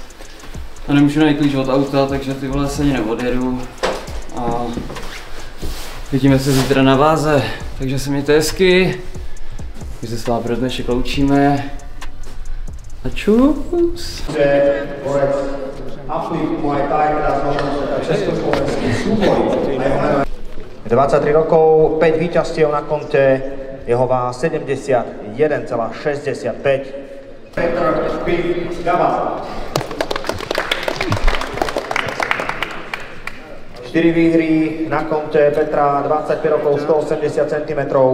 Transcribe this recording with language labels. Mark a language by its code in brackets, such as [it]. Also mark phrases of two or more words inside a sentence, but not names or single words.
[cs] A nemůžu najít klíč od auta, takže ty vole se ani neodjedu. A vidíme se zítra na váze, takže se mějte hezky. My se s vámi pro dnešek loučíme. A čus! Borec Uplift Muay Thai, teda z československý súboj. [sk] 23 rokov, 5 víťazstiev na konte, jeho váha 71,65. Petr Pif Gaba. 4 výhry na konte Petra, 25 rokov, 180 cm.